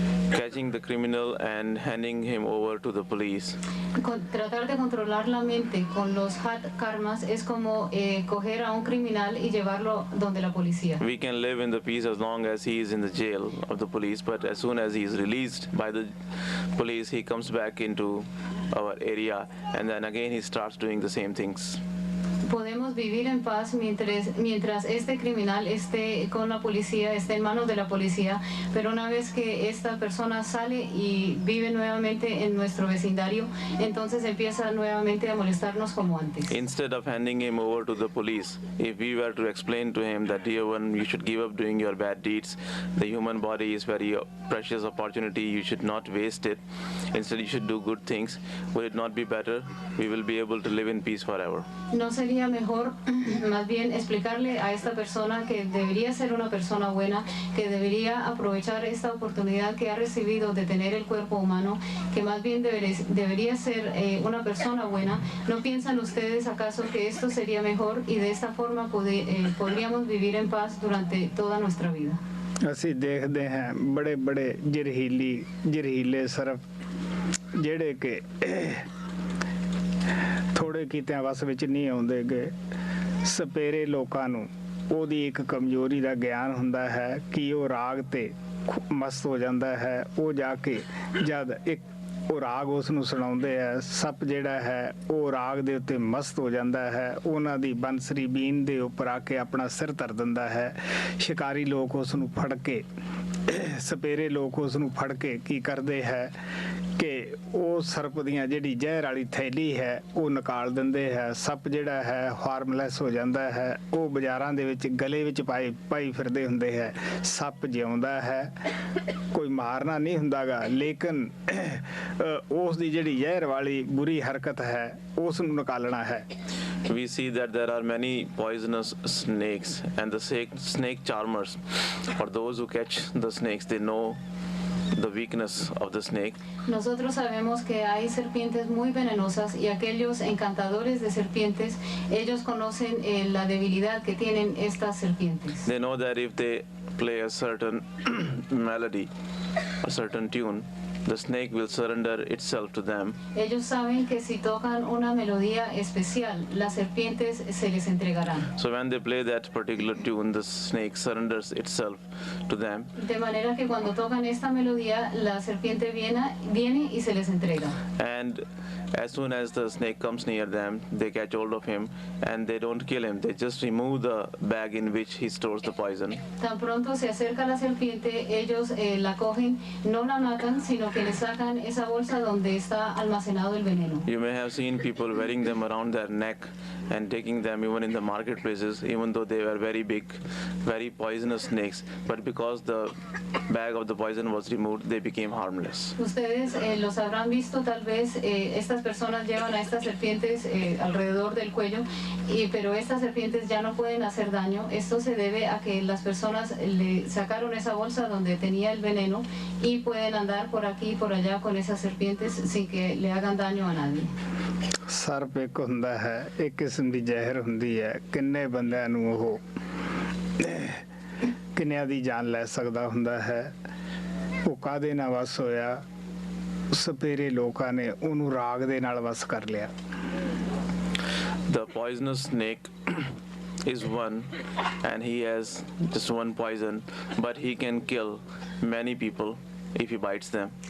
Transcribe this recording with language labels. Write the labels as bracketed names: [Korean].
[English] catching the criminal and handing him over to the police. [Spanish] Tratar de controlar la mente con los karmas es como coger a un criminal y llevarlo donde la policía. [English] We can live in the peace as long as he is in the jail of the police, but as soon as he is released by the police, he comes back into our area, and then again he starts doing the same things. [Spanish] Podemos vivir en paz mientras este criminal esté con la policía, esté en manos de la policía, pero una vez que esta persona sale y vive nuevamente en nuestro vecindario, entonces empieza nuevamente a molestarnos como antes. [English] Instead of handing him over to the police, if we were to explain to him that, dear one, you should give up doing your bad deeds, the human body is very precious opportunity, you should not waste it, instead you should do good things, would it not be better? We will be able to live in peace forever. [Spanish] ¿No sería mejor más bien explicarle a esta persona que debería ser una persona buena, que debería aprovechar esta oportunidad que ha recibido de tener el cuerpo humano, que más bien debería ser una persona buena? ¿No piensan ustedes acaso que esto sería mejor y de esta forma podríamos vivir en paz durante toda nuestra vida? [Punjabi] ਅਸੀਂ ਦੇਖਦੇ ਹਾਂ ਬੜੇ ਬੜੇ ਜ਼ਹਿਰੀਲੇ Surf ਜਿਹੜੇ ਕਿ ਥੋੜੇ ਕੀਤਿਆਂ ਵਸ ਵਿੱਚ ਨਹੀਂ ਆਉਂਦੇਗੇ। ਸਪੇਰੇ ਲੋਕਾਂ ਨੂੰ ਉਹਦੀ ਇੱਕ ਕਮਜ਼ੋਰੀ ਦਾ ਗਿਆਨ ਹੁੰਦਾ ਹੈ ਕਿ ਉਹ ਰਾਗ ਤੇ ਮਸਤ ਹੋ ਜਾਂਦਾ ਹੈ। ਉਹ ਜਾ ਕੇ ਜਦ ਇੱਕ ਉਹ ਰਾਗ ਉਸ ਨੂੰ ਸੁਣਾਉਂਦੇ ਹੈ, ਸੱਪ ਜਿਹੜਾ ਹੈ ਉਹ ਰਾਗ ਦੇ ਉੱਤੇ ਮਸਤ ਹੋ ਜਾਂਦਾ ਹੈ, ਉਹਨਾਂ ਦੀ ਬੰਸਰੀ ਬੀਨ ਦੇ ਉੱਪਰ ਆ ਕੇ ਆਪਣਾ ਸਿਰ ਧਰ ਦਿੰਦਾ ਹੈ। ਸ਼ਿਕਾਰੀ ਲੋਕ ਉਸ ਨੂੰ ਫੜ ਕੇ ਸਪੇਰੇ ਲੋਕ ਉਸ ਨੂੰ ਫੜ ਕੇ ਕੀ ਕਰਦੇ ਹੈ ਕਿ ਉਹ ਸਰਪ ਦੀਆਂ ਜਿਹੜੀ ਜ਼ਹਿਰ ਵਾਲੀ ਥੈਲੀ ਹੈ ਉਹ ਨਿਕਾਲ ਦਿੰਦੇ ਹੈ। ਸੱਪ ਜਿਹੜਾ ਹੈ ਹਾਰਮਲੈਸ ਹੋ ਜਾਂਦਾ ਹੈ। ਉਹ ਬਾਜ਼ਾਰਾਂ ਦੇ ਵਿੱਚ ਗਲੇ ਵਿੱਚ ਪਾਈ ਫਿਰਦੇ ਹੁੰਦੇ ਹੈ। ਸੱਪ ਜਿਉਂਦਾ ਹੈ, ਕੋਈ ਮਾਰਨਾ ਨਹੀਂ ਹੁੰਦਾਗਾ, ਲੇਕਿਨ ਉਸ ਦੀ ਜਿਹੜੀ ਜ਼ਹਿਰ ਵਾਲੀ ਬੁਰੀ ਹਰਕਤ ਹੈ ਉਸ ਨੂੰ ਨਿਕਾਲਣਾ ਹੈ। [English] We see that there are many poisonous snakes, and the snake charmers, or those who catch the snakes, they know the weakness of the snake. [Spanish] Nosotros sabemos que hay serpientes muy venenosas y aquellos encantadores de serpientes, ellos conocen la debilidad que tienen estas serpientes. [English] They know that if they play a certain melody, a certain tune, the snake will surrender itself to them. [Spanish] Ellos saben que si tocan una melodía especial, las serpientes se les entregarán. [English] So when they play that particular tune, the snake surrenders itself to them. [Spanish] De manera que cuando tocan esta melodía, la serpiente viene y se les entrega. [English] And as soon as the snake comes near them, they catch hold of him and they don't kill him. They just remove the bag in which he stores the poison. [Spanish] Tan pronto se acerca la serpiente, ellos la cogen, no la matan, sino que le sacan esa bolsa donde está almacenado el veneno. [English] You may have seen people wearing them around their neck and taking them even in the marketplaces, even though they were very big, very poisonous snakes. But because the bag of the poison was removed, they became harmless. [Spanish] Ustedes los habrán visto tal vez, estas personas llevan a estas serpientes alrededor del cuello, pero estas serpientes ya no pueden hacer daño. Esto se debe a que las personas le sacaron esa bolsa donde tenía el veneno y pueden andar por aquí y por allá con esas serpientes sin que le hagan daño a nadie. [Punjabi] ਸਰਪ ਇੱਕ ਹੁੰਦਾ ਹੈ, ਇੱਕ ਕਿਸਮ ਦੀ ਜ਼ਹਿਰ ਹੁੰਦੀ ਹੈ। ਕਿੰਨੇ ਬੰਦਿਆਂ ਨੂੰ ਉਹ ਕਿੰਨਿਆਂ ਦੀ ਜਾਨ ਲੈ ਸਕਦਾ ਹੁੰਦਾ ਹੈ। ਉਹ ਕਾਹਦੇ ਨਾਲ ਵਸ ਹੋਇਆ? ਸਪੇਰੇ ਲੋਕਾਂ ਨੇ ਉਹਨੂੰ ਰਾਗ ਦੇ ਨਾਲ ਵਸ ਕਰ ਲਿਆ। [English] The poisonous snake is one, and he has just one poison, but he can kill many people if he bites them.